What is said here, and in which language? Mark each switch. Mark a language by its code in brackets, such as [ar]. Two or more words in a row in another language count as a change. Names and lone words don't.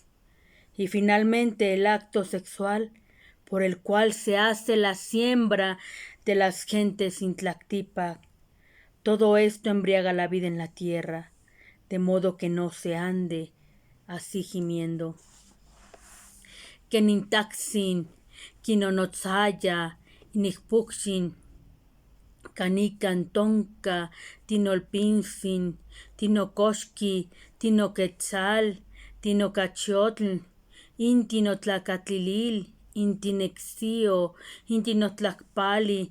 [es] Y finalmente el acto sexual, por el cual se hace la siembra de las gentes Intlactipac. Todo esto embriaga la vida en la tierra, de modo que no se ande así gimiendo. [nah] Kenintaxin, Quinonotzaya, Inixpuxin, Canican tonca, Tinolpinzin, Tinocoxqui, Tinoquetzal, Tinocachiotl, Intinotlacatlinil, Intinexio, Intinotlacpali,